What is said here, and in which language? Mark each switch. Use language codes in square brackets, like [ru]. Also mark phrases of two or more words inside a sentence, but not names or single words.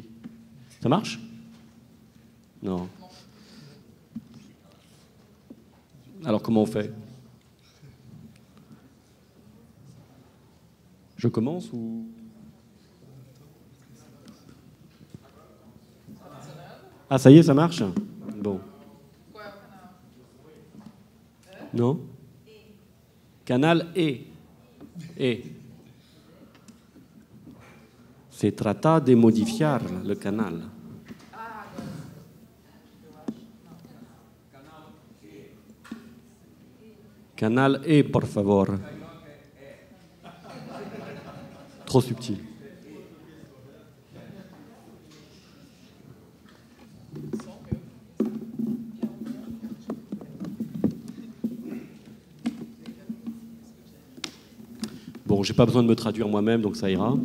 [fr] Ça marche? Non. Alors comment on fait? Je commence ou... Ah, ça y est, ça marche? Bon. Non? Canal E. E. [es] Se trata de modificar le canal. Canal E, por favor. [fr] trop subtil. Bon, j'ai pas besoin de me traduire moi-même, donc ça ira.